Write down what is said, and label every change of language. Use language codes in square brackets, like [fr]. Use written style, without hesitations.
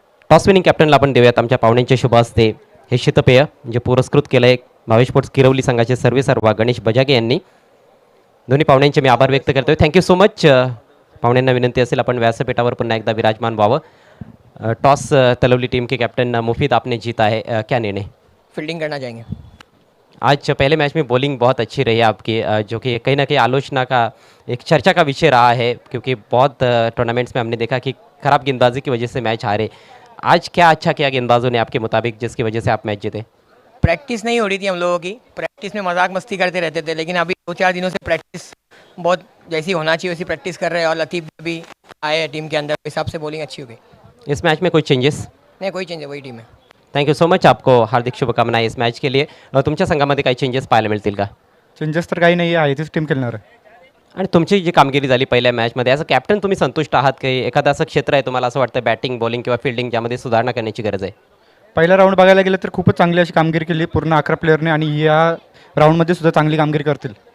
[mr] Toss winning कॅप्टनला आपण देऊयात आमच्या पाहुण्यांच्या शुभ हस्ते हे शीतपेय जे पुरस्कृत केलं आहे भावेश स्पोर्ट्स किरवली संघाचे सर्वेसर्वा गणेश बजागे यांनी। दोन्ही पाहुण्यांचे मी आभार व्यक्त करतोय, [en] Thank you so much. [mr] पाहुण्यांना विनंती असेल आपण व्यासपीठावर पुन्हा एकदा विराजमान व्हावं। [hi] टॉस तलवली टीम के कैप्टन मुफीद आपने जीता है, क्या निर्णय? फील्डिंग करना चाहेंगे। आज पहले मैच में बॉलिंग बहुत अच्छी रही आपकी, जो कि कहीं ना कहीं आलोचना का एक चर्चा का विषय रहा है, क्योंकि बहुत टूर्नामेंट्स में हमने देखा कि खराब गेंदबाजी की वजह से मैच हारे। आज क्या अच्छा किया गेंदबाजों ने आपके मुताबिक जिसकी वजह से आप मैच जीते? प्रैक्टिस नहीं हो रही थी हम लोगों की, प्रैक्टिस में मजाक मस्ती करते रहते थे, लेकिन अभी 2-4 दिनों से प्रैक्टिस बहुत जैसी होना चाहिए वैसी प्रैक्टिस कर रहे हैं, और लतीफ़ भी आए हैं टीम के अंदर, हिसाब से बॉलिंग अच्छी हो गई। इस मैच में कोई चेंजेस? नहीं, कोई चेंज है, वही टीम है। [en] thank you so much, [hi] आपको हार्दिक शुभकामनाएं इस मॅच के लिए। [mr] तुमच्या संघामध्ये काही चेंजेस पाहायला मिळतील का? चेंजेस तर काही नाही आहे, तीच टीम खेळणार आहे। आणि तुमची जी कामगिरी झाली पहिल्या मॅचमध्ये [en] as a captain [mr] तुम्ही संतुष्ट आहात की एखादं असं क्षेत्र आहे तुम्हाला असं वाटतं बॅटिंग बॉलिंग किंवा फिल्डिंग ज्यामध्ये सुधारणा करण्याची गरज आहे? पहिला राऊंड बघायला गेलं तर खूपच चांगली अशी कामगिरी केली पूर्ण 11 प्लेयरने, आणि या राऊंडमध्ये सुद्धा चांगली कामगिरी करतील।